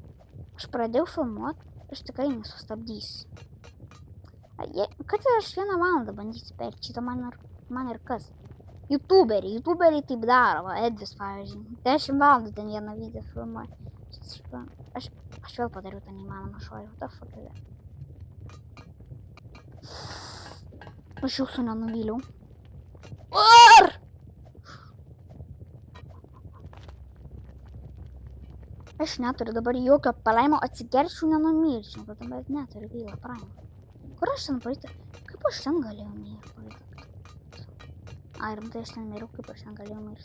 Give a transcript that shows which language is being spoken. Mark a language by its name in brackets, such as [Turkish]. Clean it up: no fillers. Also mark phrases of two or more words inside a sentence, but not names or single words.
[Lithuanian] Aš pradėjau filmuoti, aš tikrai nesustabdysiu. Kad aš 1 valandą bandysiu perėti, šitą man ir kas? Youtuberiai taip daro, va, Edvis, pavyzdžiui. 10 valandų ten vieną video filmuoja. Aš vėl padariau tą neįmanomą šuolį, [English] what the fuck is that? [Lithuanian] Aš jūsų nenuvyliau. Ar! Aš neturiu dabar jokio palaimo, atsigerčiau nenumirčiau, bet dabar neturiu gaila palaimo. Kur aš ten praeitą? Kaip aš ten galėjau mirti praeitą? Ai, rimtai aš ten miriau, kaip aš ten galėjau mirti.